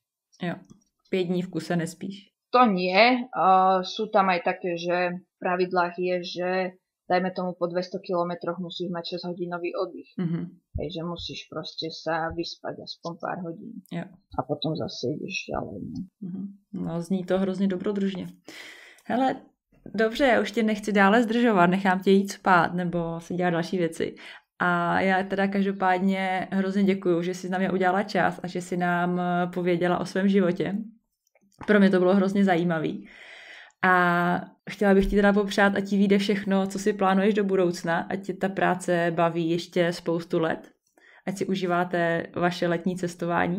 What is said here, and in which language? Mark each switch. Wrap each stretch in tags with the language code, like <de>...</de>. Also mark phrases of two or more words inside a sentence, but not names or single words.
<cs>Jo, 5 dní v kuse nespíš.</cs> <sk>To nie. Sú tam aj také, že v pravidlách je, že dajme tomu po 200 kilometroch musíš mať 6-hodinový oddych. Takže musíš proste sa vyspať aspoň pár hodín.</sk> <cs>Jo.</cs> <sk>A potom zase ideš ďalej.</sk> <cs>No, zní to hrozně dobrodružně. Hele, dobře, já už tě nechci dále zdržovat, nechám tě jít spát nebo si dělat další věci. A já teda každopádně hrozně děkuju, že jsi na mě udělala čas a že jsi nám pověděla o svém životě. Pro mě to bylo hrozně zajímavý. A chtěla bych ti teda popřát, ať ti vyjde všechno, co si plánuješ do budoucna, ať tě ta práce baví ještě spoustu let, ať si užíváte vaše letní cestování.</cs>